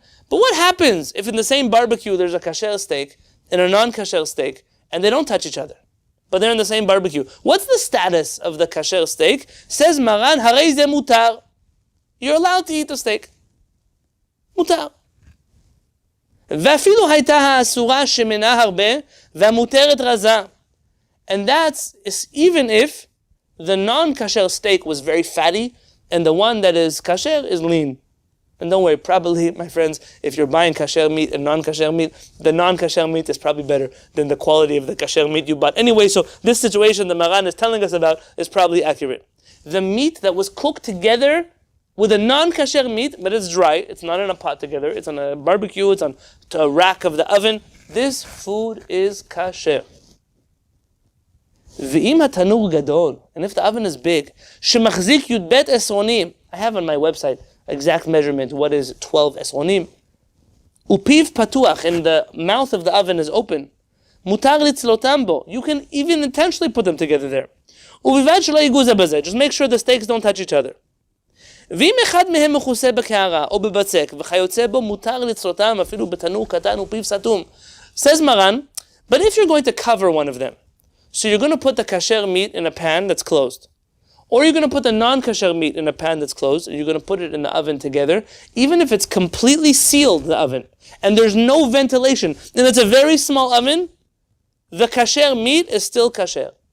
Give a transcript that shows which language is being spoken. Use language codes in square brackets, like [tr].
[en] But what happens if in the same barbecue there's a kasher steak and a non-kasher steak, and they don't touch each other, but they're in the same barbecue? What's the status of the kasher steak? Says Maran, [he] harei ze mutar. [en] You're allowed to eat the steak. [he] Mutar. ואפילו הייתה האסורה שמנה הרבה והמותרת רזה. [en] And that's even if the non-kasher steak was very fatty and the one that is kasher is lean. And don't worry, probably, my friends, if you're buying kasher meat and non-kasher meat, the non-kasher meat is probably better than the quality of the kasher meat you bought. Anyway, so this situation the Maran is telling us about is probably accurate. The meat that was cooked together with a non-kasher meat, but it's dry, it's not in a pot together, it's on a barbecue, it's on a rack of the oven, this food is kasher. [he] V'im hatanur gadol, [en] and if the oven is big, [he] shemachzik yudbet esronim, [en] I have on my website exact measurement, what is 12 esronim. [he] Upiv patuach, [en] and the mouth of the oven is open. [he] Mutar litzlotam bo, [en] you can even intentionally put them together there. [he] Uvivad shelo yiguza bazeh, [en] just make sure the steaks don't touch each other. [he] ואם אחד מהם מכוסה בקערה או בבצק וכיוצא בו מותר לצרותם אפילו בתנור קטן ופיו סתום. [en] Says Maran, but if you're going to cover one of them, so you're going to put the kasher meat in a pan that's closed, or you're going to put the non-kasher meat in a pan that's closed, and you're going to put it in the oven together, even if it's completely sealed, the oven, and there's no ventilation, and it's a very small oven, the kasher meat is still kasher.